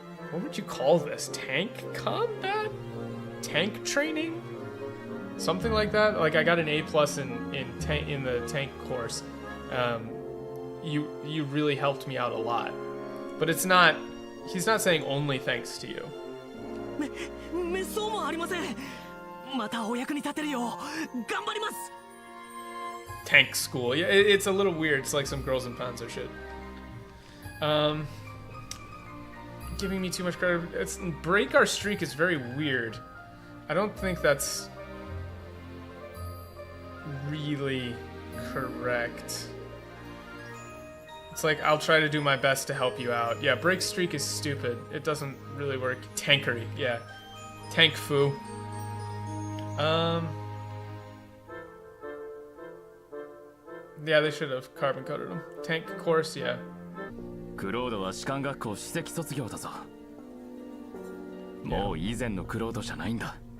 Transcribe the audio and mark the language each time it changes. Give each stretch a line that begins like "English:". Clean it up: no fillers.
English: What would you call this? Tank combat? Tank training? Something like that? Like I got an A+ in the tank course. You really helped me out a lot. But it's not, he's not saying only thanks to you.
Japanese: めっそうもありません。またお役に立てるよう頑張ります。
English: Tank school. Yeah, it's a little weird. It's like some girls in Panzer shit. Giving me too much credit. Break our streak is very weird. I don't think that's... really correct. It's like, I'll try to do my best to help you out. Yeah, break streak is stupid. It doesn't really work. Tankery, yeah. Tank fu. Yeah, they should have carbon coded him. Tank course, yeah.
Japanese: クロードは士官学校首席卒業だぞ。もう以前のクロードじゃないんだ。